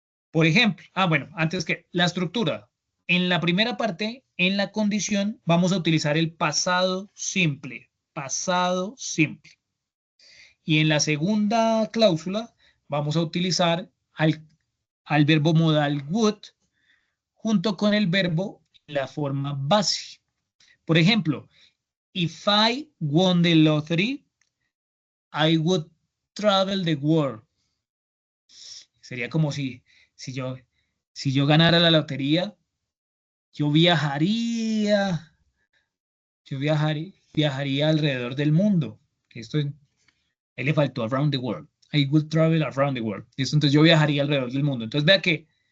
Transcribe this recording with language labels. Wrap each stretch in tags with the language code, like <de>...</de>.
<es>Por ejemplo, bueno, antes que la estructura. En la primera parte, en la condición, vamos a utilizar el pasado simple. Pasado simple. Y en la segunda cláusula, vamos a utilizar al verbo modal would junto con el verbo en la forma base. Por ejemplo,</es> <en>if I won the lottery, I would travel the world.</en> <es>Sería como si yo, si yo ganara la lotería, yo viajaría, viajaría alrededor del mundo. Esto, él le faltó</es> <en>around the world. I would travel around the world.</en> <es>Entonces yo viajaría alrededor del mundo. Entonces vea que</es>